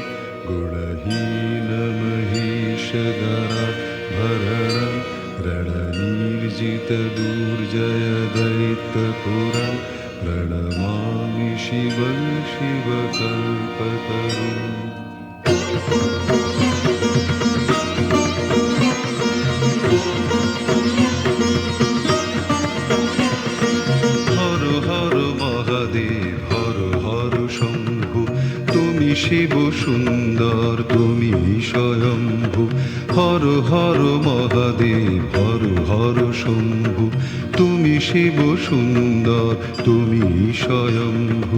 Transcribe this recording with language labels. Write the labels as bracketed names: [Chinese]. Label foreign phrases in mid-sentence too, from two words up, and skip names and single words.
[Sanskrit] गुणहीनमहीशधरा भरणं रणनिर्जित दुर्जय दैत्यपुरं प्रणमामि शिवं शिवकल्पतरुम्। [Bangla] শিব সুন্দর তুমি স্বয়ম্ভু, হর হর মহাদেব হর হর শম্ভু, তুমি শিব সুন্দর তুমি স্বয়ম্ভু।